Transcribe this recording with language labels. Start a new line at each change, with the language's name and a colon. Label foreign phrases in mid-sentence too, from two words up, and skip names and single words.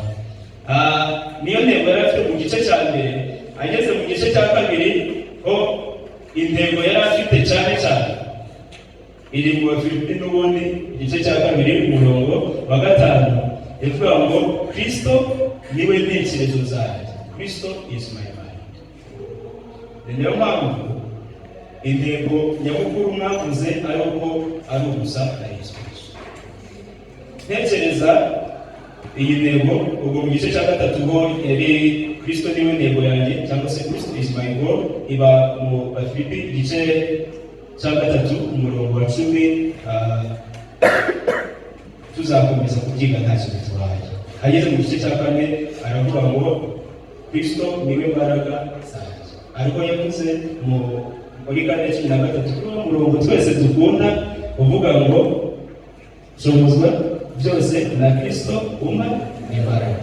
Kinyarwanda: Niyo ntego yari afite mu gice cya mbere. Ageze mu gice cya kabiri ho intego yari afite cyane cyane iri mu Bafilipi n'ubundi igice cya kabiri umurongo wa 5, ivuga ngo Kristo niwe ntekerezo zanjye,
English: Kristo is my mind.
Kinyarwanda: Niyo mpamvu intego nyamukuru mwavuze ari uko ari ugusa na Yesu Kristo. Ntekereza iyi ntego ubwo mu gice cya 3 ho yari Kristo niwe ntego yanjye, cyangwa se
English: Kristo is my goal,
Kinyarwanda: iba mu Bafilipi igice cya 3 umurongo wa 10. Tuzakomeza kubyiga nta kintu tubaye. Ageze mu gice cya 4 aravuga ngo Kristo niwe mbaraga zanjye, ariko yavuze muri 4:13 umurongo twese dukunda uvuga ngo shobozwa byose na Kristo umpa imbaraga.